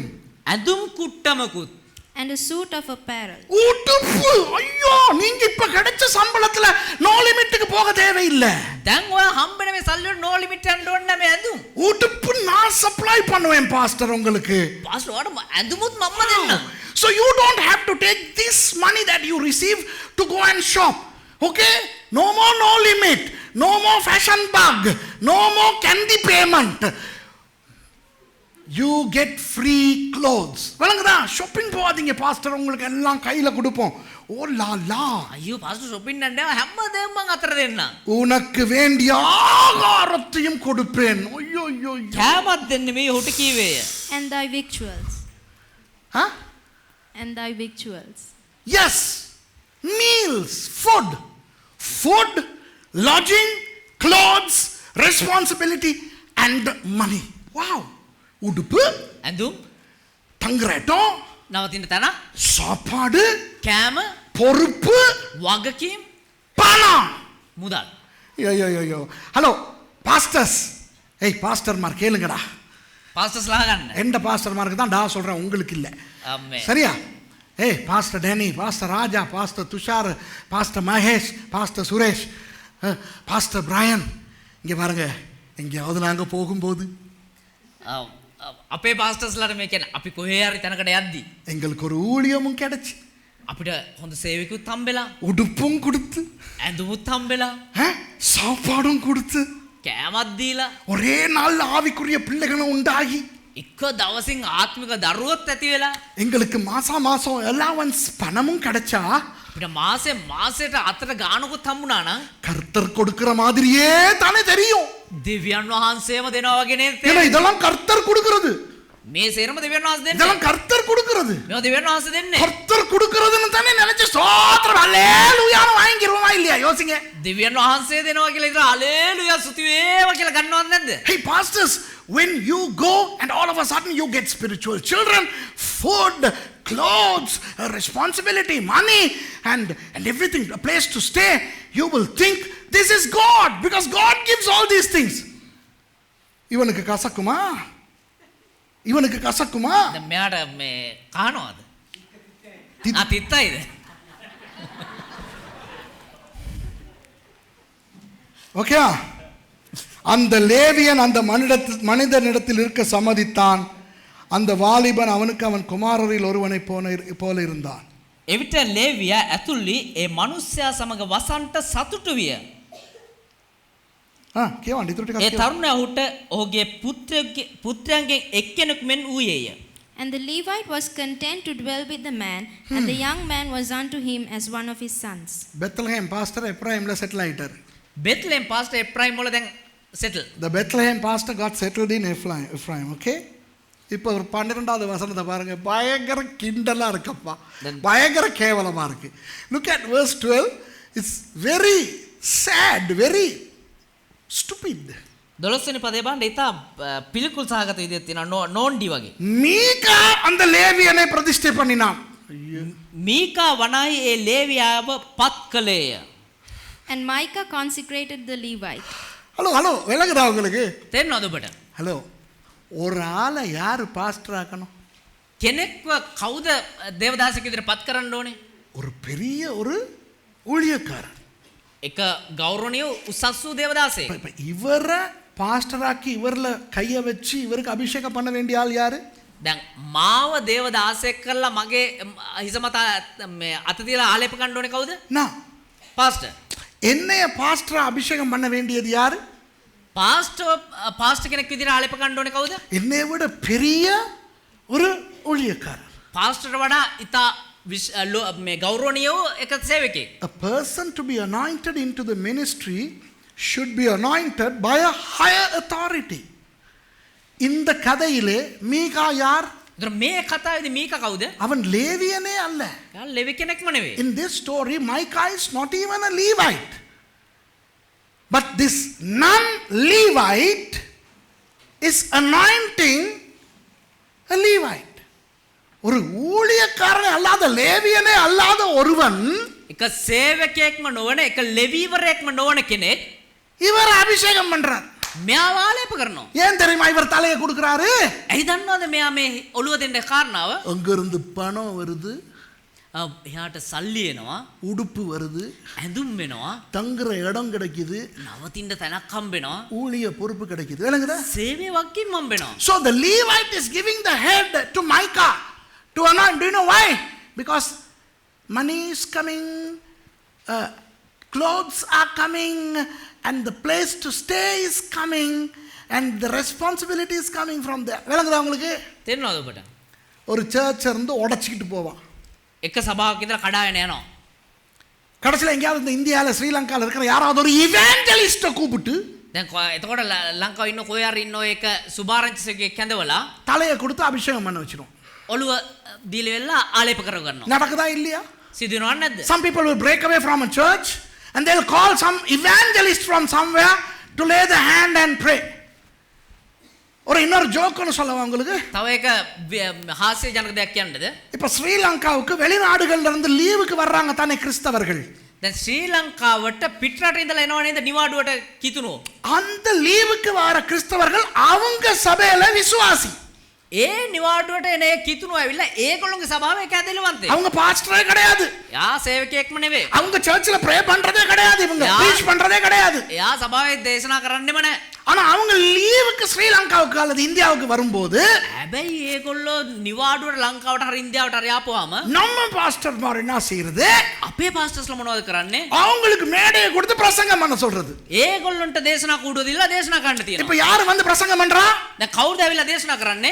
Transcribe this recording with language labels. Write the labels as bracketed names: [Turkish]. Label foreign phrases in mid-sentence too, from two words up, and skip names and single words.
[Sinhala] ඇඳුම් කුට්ටමකුත්, [English] And a suit of apparel. [Tamil] உடுப்பு. ஐயோ, நீங்க இப்ப கிடைச்ச சம்பளத்துல [English] no limit [Tamil] போக தேவையில்லை. [Sinhala] දැන් ඔයා හම්බෙන මේ සල්ලි වල [English] no limit [Sinhala] යන්න ඕනේ නැහැ මේ ඇඳුම්. [Tamil] உடுப்பு நான் சப்ளை பண்ணுவேன் பாஸ்டர் உங்களுக்கு. [Sinhala] පාස්ටර් ඔයාලට ඇඳුමුත් මම දෙන්නම්. [English] So you don't have to take this money that you receive to go and shop. Okay? No more no limit. No more fashion bug. No more candy payment. You get free clothes. [Tamil] வழங்குதா? ஷாப்பிங் போகாதீங்க பாஸ்டர், உங்களுக்கு எல்லாம் கையில கொடுப்போம். ஓ லா லா. [Sinhala] අයියෝ පාස්ටර් shopping යන්න හැමදේම මම අතර දෙන්නම්. [Tamil] உனக்கு வேண்டிய ஆகாரத்தையும் கொடுப்பேன். ஐயோ ஐயோ. [Sinhala] කෑමක් දෙන්නේ මේ හොට කීවේය. [English] And thy victuals. Huh? And thy victuals. Yes. Meals, food. Food, lodging, clothes, responsibility and money. [Tamil] Wow. உடுப்பு, [Sinhala] ඇඳුම්, [Tamil] தங்குற இடம், [Sinhala] නවතින තැන, [Tamil] சாப்பாடு, [Sinhala] කෑම, [Tamil] பொறுப்பு, [Sinhala] වගකීම්, [Tamil] பணம். [Sinhala] මුදල්. [Tamil] ஐயோ. [English] hello pastors. [Tamil] ஏய் பாஸ்டர்மார் கேளுங்கடா. [Sinhala] පාස්ටර්ස්ලා ගන්න. [Tamil] எந்த பாஸ்டர்மாருக்கு தான் டா சொல்றேன், உங்களுக்கு இல்ல. [Sinhala] අම්මේ. [Tamil] சரியா? ஏய் பாஸ்டர் டேனி, பாஸ்டர் ராஜா, பாஸ்டர் துஷார், பாஸ்டர் மகேஷ், பாஸ்டர் சுரேஷ், பாஸ்டர் பிரையன், இங்க பாருங்க, எங்கேயாவது நாங்க போகும்போது [Sinhala] අපේ පාස්ටර්ස්ලාට මේ කියන්නේ අපි කොහේ හරි තැනකට යද්දි [Tamil] எங்களுக்கு ஒரு ஊழியமும் கிடைச்சு, [Sinhala] අපිට හොඳ සේවකුත් හම්බෙලා, [Tamil] உடுப்பும் கொடுத்து, [Sinhala] ඇඳුමුත් හම්බෙලා, [Tamil] சாப்பாடும் கொடுத்து, [Sinhala] කෑමක් දීලා, [Tamil] ஒரே நாள் ஆவிக்குரிய பிள்ளைகளும் உண்டாகி, [Sinhala] එක දවසින් ආත්මික දරුවොත් ඇති වෙලා, [Tamil] எங்களுக்கு மாசம் அலவன்ஸ் பணமும் கிடைச்சா, [Sinhala] අපිට මාසෙට අතට ගානකුත් හම්බුණා නම් [Tamil] கர்த்தர் கொடுக்கிற மாதிரியே தானே தெரியும். [Sinhala] දෙවියන් වහන්සේම දෙනවා වගේ නේද? [Tamil] ஏன்னா இதெல்லாம் கர்த்தர் கொடுக்கிறது. [Sinhala] මේ සේරම දෙවියන් වහන්සේ දෙන්නේ. [Tamil] இதெல்லாம் கர்த்தர் கொடுக்கிறது. [Sinhala] මේවා දෙවියන් වහන්සේ දෙන්නේ. [Tamil] கர்த்தர் கொடுக்கிறதுன்னு தானே நினைச்சு ஸ்தோத்திரம் ஹalleluyaன்னு வாங்கிடுவோமா இல்லையா? யோசிங்க. [Sinhala] දෙවියන් වහන්සේ දෙනවා කියලා ඉතින් හalleluya ස්තුති වේවා කියලා ගන්නවද නැද්ද? [English] Hey pastors, when you go and all of a sudden you get spiritual children, food, clothes, responsibility, money and everything, a place to stay, you will think this is God because God gives all these things. [Tamil] இவனுக்கு கசக்குமா? இவனுக்கு கசக்குமா? [Sinhala] දැන් මෙයාට මේ කහනවාද? තිත්- තිත්තයිද? [Tamil] ஓகே. அந்த லேவியன் அந்த மனிதனிடத்தில் இருக்க சம்மதித்தான். அந்த வாலிபன் அவனுக்கு அவன் குமாரரில் ஒருவனை போல இருந்தான். [Sinhala] එවිට ලේවියා ඇතුළි ඒ මිනිසයා සමග වසන්ට සතුටු විය. கேவாண்டி துட்டி ඒ තරුණයා ඔහුට ඔහුගේ පුත්‍රයන්ගෙන් එක්කෙනෙකු මෙන් වූයේය. [English] And the Levite was content to dwell with the man, and the young man was unto him as one of his sons. [Tamil] பெத்லஹேம் பாஸ்டர் எப்ராயிம்ல செட்டில் ஆயிட்டார். [Sinhala] බෙත්ලෙහෙම් පාස්ටර් එප්‍රායිම් වල දැන් සෙටල්. [English] The Bethlehem pastor got settled in Ephraim, okay? [Tamil] இப்போ ஒரு 12வது வசனத்தை பாருங்க, பயங்கர கிண்டலா இருக்குப்பா, பயங்கர கேவலமா இருக்கு. [English] Look at verse 12. It's very sad, very stupid. [Sinhala] 12 වෙනි පදේ බලන්න ඉතා පිළිකුල් සහගත විදිහට තියෙනවා නෝන්ඩි වගේ. [Tamil] மீகா அந்த லேவியனை பிரதிஷ்டை பண்ணினான். [Sinhala] මීකා වනාහි ඒ ලේවියාව පත් කළේය. [English] And Micah consecrated the Levite. [Tamil] ஹலோ விளங்குதா உங்களுக்கு? [Sinhala] තේරෙනවද ඔබට? [Tamil] ஹலோ, ஒரு ஆளை யார் பாஸ்டர் ஆக்கணும்? [Sinhala] කෙනෙක්ව කවුද දේවදාසෙක් විදිහට පත් කරන්න ඕනේ? [Tamil] ஒரு பெரிய ஒரு ஊழியக்காரர். [Sinhala] එක ගෞරවනීය උසස් වූ දේවදාසෙක්. [Tamil] இப்ப இவரை பாஸ்டராக்கி இவர்ல கையை வச்சு இவருக்கு அபிஷேகம் பண்ண வேண்டிய ஆள் யாரு? [Sinhala] දැන් මාව දේවදාසෙක් කරලා මගේ හිස මත මේ අත තියලා ආලේප ගන්න ඕනේ කවුද? [Tamil] நான். [Sinhala] පාස්ටර්. [Tamil] என்னைய பாஸ்டரா அபிஷேகம் பண்ண வேண்டியது யாரு? [Sinhala] පාස්ටර් කෙනෙක් විදිහට ආලේප ගන්න ඕනේ කවුද? [Tamil] என்னை விட பெரிய ஒரு ஊழியக்காரர். [Sinhala] පාස්ටර්ට වඩා ඉතා මේ ගෞරවනීය වූ එක සේවකයෙක්. [English] A person to be anointed into the ministry should be anointed by a higher authority. [Tamil] இந்த கதையிலே மீகா யார்? [Sinhala] ඒතර මේ කතාවේදී මීකා කවුද? [Tamil] அவன் லேவியனே அல்ல. [Sinhala] යා ලෙවි කෙනෙක්ම නෙවෙයි. [English] In this story, Micah is not even a Levite. But this non-Levite is anointing a Levite. [Tamil] ஒரு ஊழியக்காரனே அல்லாத லேவியனே அல்லாத ஒருவன் [Sinhala] එක සේවකයෙක්ම නොවන එක ලෙවිවරයෙක්ම නොවන කෙනෙක් [Tamil] இவர் அபிஷேகம் பண்றார். [Sinhala] මෙයාව ආලේප කරනවා. [Tamil] ஏன் தெரியுமா இவர் தலையை கொடுக்கிறாரு? [Sinhala] ඇයි දන්නවද මෙයා මේ ඔළුව දෙන්න කාරණාව? [Tamil] அங்க இருந்து பணம் வருது, [Sinhala] එයාට සල්ලි එනවා, [Tamil] உடுப்பு வருது, [Sinhala] ඇඳුම් වෙනවා, [Tamil] தங்குற இடம் கிடைக்குது, [Sinhala] නවතින්න තැනක් හම්බෙනවා, [Tamil] ஊழிய பொறுப்பு கிடைக்குது. விளங்குதா? [Sinhala] සේවය වගකීම් හම්බෙනවා. [English] So the Levite is giving the head to Micah to anoint. Do you know why? Because money is coming, clothes are coming, and the place to stay is coming, and the responsibility is coming from there. [Tamil] விளங்குதா உங்களுக்கு? [Sinhala] තේරෙනවද ඔබට? [Tamil] ஒரு சர்ச் இருந்து உடைச்சிக்கிட்டு போவான். [Sinhala] එක සභාවක් ඉදලා කඩාගෙන යනවා. [Tamil] கடைசியில் எங்கேயாவது இந்த இந்தியாவில் ஸ்ரீலங்காவில் இருக்கிற யாராவது ஒரு இவாஞ்சலிஸ்ட்டை கூப்பிட்டு [Sinhala] දැන් එතකොට ලංකාවේ ඉන්න කොහේ හරි ඉන්න ඔය එක සුභාරංචිසකෙක් කැඳවලා [Tamil] தலையை கொடுத்து அபிஷேகம் பண்ண வச்சிரும். [Sinhala] ඔළුව දීලා වෙලා ආලේප කරගන්නවා. [Tamil] நடக்குதா இல்லையா? [Sinhala] සිදුනවද නැද්ද? [English] Some people will break away from a church and they'll call some evangelist from somewhere to lay the hand and pray. [Tamil] ஒரு இன்னொரு ஜோக்குன்னு சொல்லவா உங்களுக்கு? [Sinhala] තව එක හාස්‍ය ජනක දෙයක් කියන්නද? [Tamil] இப்ப ஸ்ரீலங்காவுக்கு வெளிநாடுகள்ல இருந்து லீவுக்கு வர்றாங்க தானே கிறிஸ்தவர்கள். [Sinhala] දැන් ශ්‍රී ලංකාවට පිටරට ඉඳලා එනවා නේද නිවාඩුවට කිතුනෝ. [Tamil] அந்த லீவுக்கு வர கிறிஸ்தவர்கள் அவங்க சபையில விசுவாசி. [Sinhala] ඒ නිවාඩුවට එන ඒ කිතුනෝ ඇවිල්ලා ඒගොල්ලෝගේ සභාවේ එක ඇදෙලවන්තේ. [Tamil] அவங்க பாஸ்டரே கிடையாது. [Sinhala] යා සේවකයෙක්ම නෙවෙයි. [Tamil] அவங்க சர்ச்சில் ப்ரே பண்றதே கிடையாது, இவங்க ப்ரீச் பண்றதே கிடையாது. [Sinhala] එයා සභාවේ දේශනා කරන්නෙම නැහැ. [Tamil] ஆனா அவங்க லீவுக்கு ஸ்ரீலங்காவுக்கு அல்லது இந்தியாவுக்கு வரும்போது [Sinhala] හැබැයි ඒගොල්ලෝ නිවාඩුවට ලංකාවට හරි ඉන්දියාවට හරි ආපුවාම [Tamil] நம்ம பாஸ்டர் மாதிரி என்ன செய்யறது? [Sinhala] අපේ පාස්ටර්ස්ලා මොනවද කරන්නේ? [Tamil] அவங்களுக்கு மேடையை கொடுத்து பிரசங்கம் பண்ண சொல்றது. [Sinhala] ඒගොල්ලන්ට දේශනා කූඩුව දීලා දේශනා කරන්න [Tamil] இப்ப [Sinhala] තියෙනවා. [Tamil] யாரு வந்து பிரசங்கம் பண்றா? [Sinhala] දැන් කවුරුද ඇවිල්ලා දේශනා කරන්නේ?